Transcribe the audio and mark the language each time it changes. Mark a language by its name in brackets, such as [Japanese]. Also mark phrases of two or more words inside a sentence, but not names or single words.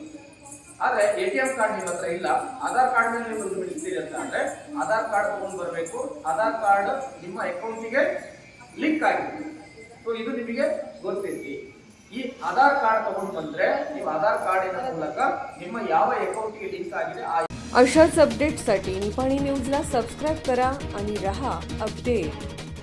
[Kannada] ಆದರೆ [English] ATM card [Kannada] ನಿಮ್ಮ ಹತ್ರ ಇಲ್ಲ, ಆಧಾರ್ ಕಾರ್ಡ್ ಮೇಲೆ ನೀವು ದುಡ್ಡು ಬಿಡಿಸ್ತೀರಿ ಅಂತ ಅಂದ್ರೆ ಆಧಾರ್ ಕಾರ್ಡ್ ತಗೊಂಡು ಬರಬೇಕು। ಆಧಾರ್ ಕಾರ್ಡ್ ನಿಮ್ಮ ಅಕೌಂಟಿಗೆ ಲಿಂಕ್ ಆಗಿದೆ, ಸೊ ಇದು ನಿಮಗೆ ಗೊತ್ತಿರಲಿ। ಈ ಆಧಾರ್ कार्ड ತಗೊಂಡು ಬಂದ್ರೆ ನೀವು ಆಧಾರ್ ಕಾರ್ಡಿನ ಮೂಲಕ ನಿಮ್ಮ ಯಾವ ಅಕೌಂಟಿಗೆ ಲಿಂಕ್ ಆಗಿದೆ [Marathi] अशाच अपडेट्ससाठी निपाणी न्यूजला सबस्क्राईब करा आणि रहा अपडेट।